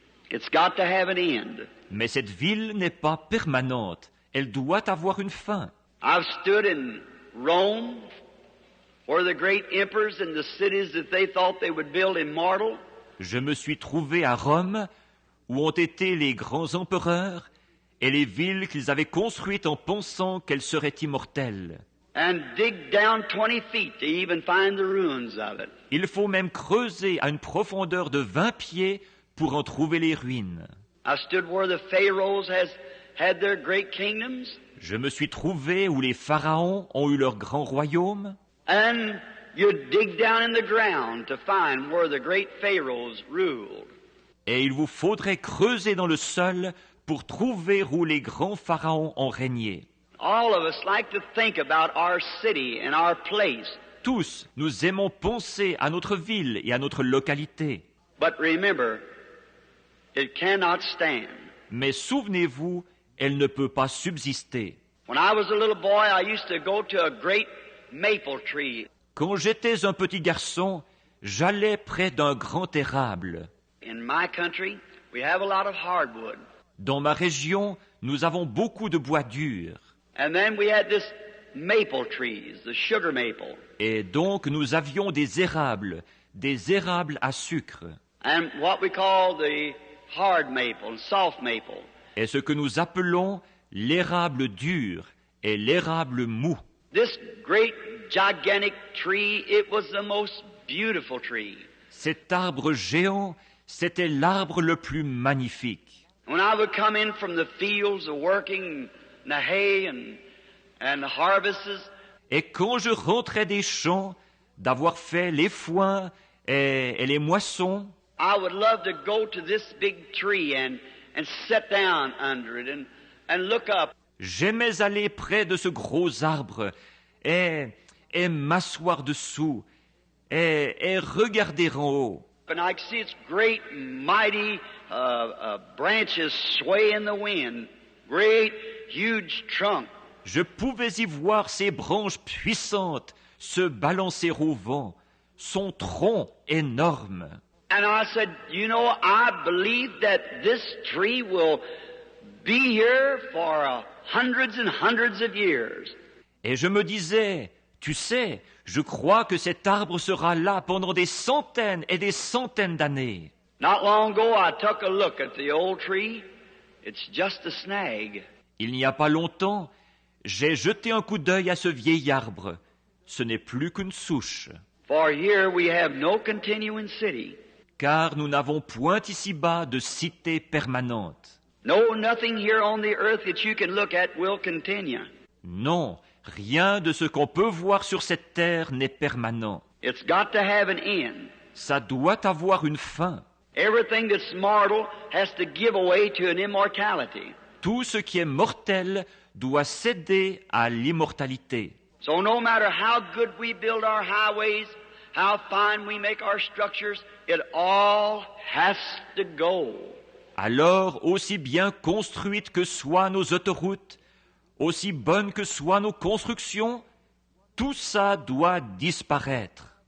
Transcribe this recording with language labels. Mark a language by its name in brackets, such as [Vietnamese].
[English] It's got to have an end. [French] Mais cette ville n'est pas permanente. Elle doit avoir une fin. [English] I've stood in Rome, where the great emperors and the cities that they thought they would build immortal, [French] Je me suis trouvé à Rome, où ont été les grands empereurs et les villes qu'ils avaient construites en pensant qu'elles seraient immortelles. [English] and dig down 20 feet to even find the ruins of it. [French] Il faut même creuser à une profondeur de 20 pieds pour en trouver les ruines. [English] I stood where the Pharaohs had their great kingdoms, [French] Je me suis trouvé où les pharaons ont eu leur grand royaume, [English] and you dig down in the ground to find where the great Pharaohs ruled. [French] et il vous faudrait creuser dans le sol pour trouver où les grands pharaons ont régné. [English] All of us like to think about our city and our place. [French] Tous, nous aimons penser à notre ville et à notre localité. [English] But remember, it cannot stand. [French] Mais souvenez-vous, elle ne peut pas subsister. [English] When I was a little boy, I used to go to a great maple tree. [French] Quand j'étais un petit garçon, j'allais près d'un grand érable. [English] In my country, we have a lot of hardwood. [French] Dans ma région, nous avons beaucoup de bois dur. [English] And then we had this maple trees, the sugar maple. [French] Et donc nous avions des érables à sucre. [English] And what we call the hard maple and soft maple. [French] Et ce que nous appelons l'érable dur et l'érable mou. [English] This great gigantic tree, it was the most beautiful tree. [French] Cet arbre géant, c'était l'arbre le plus magnifique. [English] When I would come in from the fields of working the hay and the harvests, [French] Et quand je rentrais des champs, d'avoir fait les foins et les moissons, [English] I would love to go to this big tree and sit down under it and look up. [French] j'aimais aller près de ce gros arbre et m'asseoir dessous et regarder en haut. [English] And I could see its great, mighty branches sway in the wind, great, huge trunk. [French] Je pouvais y voir ses branches puissantes se balancer au vent, son tronc énorme. [English] And I said, you know, I believe that this tree will be here for hundreds and hundreds of years. [French] Et je me disais, tu sais, je crois que cet arbre sera là pendant des centaines et des centaines d'années. [English] Not long ago, I took a look at the old tree. It's just a snag. [French] Il n'y a pas longtemps, j'ai jeté un coup d'œil à ce vieil arbre. Ce n'est plus qu'une souche. [English] For here we have no continuing city. [French] Car nous n'avons point ici-bas de cité permanente. [English] No, nothing here on the earth that you can look at will continue. [French] Non, rien de ce qu'on peut voir sur cette terre n'est permanent. [English] It's got to have an end. [French] Ça doit avoir une fin. [English] Everything that's mortal has to give away to an immortality. [French] Tout ce qui est mortel doit céder à l'immortalité. [English] So no matter how good we build our highways, how fine we make our structures, it all has to go. [French] Alors, aussi bien construites que soient nos autoroutes, aussi bonnes que soient nos constructions, tout ça doit disparaître.